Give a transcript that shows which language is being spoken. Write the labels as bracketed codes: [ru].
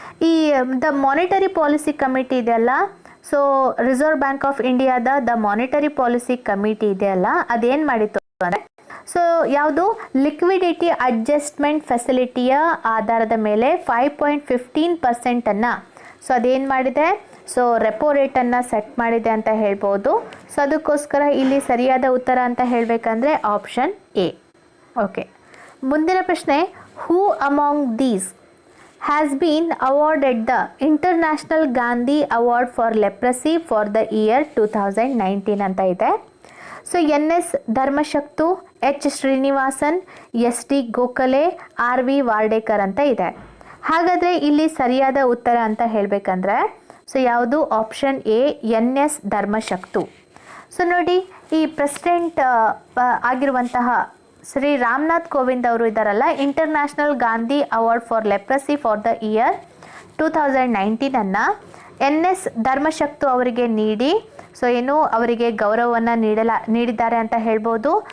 [kn] ಈ the monetary policy committee ಇದೆಯಲ್ಲ, so reserve bank of ಇಂಡಿಯಾದ ದ ಮಾನಿಟರಿ ಪಾಲಿಸಿ ಕಮಿಟಿ ಇದೆಯಲ್ಲ, ಅದೇನು ಮಾಡಿತ್ತು ಅಂದರೆ ಸೊ ಯಾವುದು ಲಿಕ್ವಿಡಿಟಿ ಅಡ್ಜಸ್ಟ್ಮೆಂಟ್ ಫೆಸಿಲಿಟಿಯ ಆಧಾರದ ಮೇಲೆ 5.15%ಅನ್ನು ಸೊ ಅದೇನು ಮಾಡಿದೆ, ಸೊ ರೆಪೋ ರೇಟನ್ನು ಸೆಟ್ ಮಾಡಿದೆ ಅಂತ ಹೇಳ್ಬೋದು. ಸೊ ಅದಕ್ಕೋಸ್ಕರ ಇಲ್ಲಿ ಸರಿಯಾದ ಉತ್ತರ ಅಂತ ಹೇಳಬೇಕಂದ್ರೆ ಆಪ್ಷನ್ ಎ. ಓಕೆ, ಮುಂದಿನ ಪ್ರಶ್ನೆ, [en] who among these has been awarded the International Gandhi Award for Leprosy for the year 2019 [kn] ಅಂತ ಇದೆ. So NS ಧರ್ಮಶಕ್ತು, H Srinivasan, SD Gokhale, RV ವಾರ್ಡೇಕರ್ ಅಂತ ಇದೆ. ಹಾಗಾದರೆ ಇಲ್ಲಿ ಸರಿಯಾದ ಉತ್ತರ ಅಂತ ಹೇಳಬೇಕಂದ್ರೆ ಸೊ ಯಾವುದು? Option A NS ಧರ್ಮಶಕ್ತು. ಸೊ ನೋಡಿ, ಈ ಪ್ರೆಸಿಡೆಂಟ್ ಆಗಿರುವಂತಹ ಶ್ರೀ ರಾಮನಾಥ್ ಕೋವಿಂದ್ ಅವರು ಇದ್ದಾರಲ್ಲ, international Gandhi award for leprosy for the year 2019 NS ಧರ್ಮಶಕ್ತು ಅವರಿಗೆ ನೀಡಿ ಸೊ ಏನು ಅವರಿಗೆ ಗೌರವವನ್ನು ನೀಡಿದ್ದಾರೆ ಅಂತ ಹೇಳ್ಬೋದು.